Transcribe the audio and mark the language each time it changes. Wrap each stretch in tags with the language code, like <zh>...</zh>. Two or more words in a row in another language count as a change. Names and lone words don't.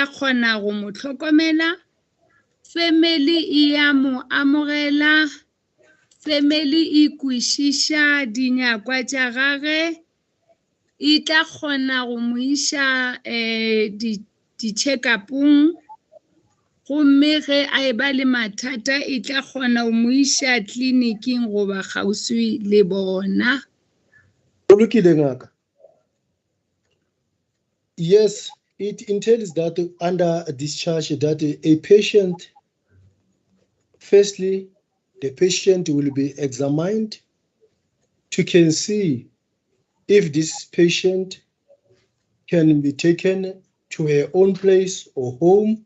<nso>kgona go mo hlokomela, family e ya mo amogela, family e kwešiša dinyakwa tša gage, e tla kgona go mo iša di-check-upong, gomme ge a e ba le mathata e tla kgona go mo iša tleliniking goba kgauswi le bona. Lokile ngaka.</nso> <en>Yes, it entails that under discharge that a patient, firstly, the patient will be examined to can see if this patient can be taken to her own place or home.</en>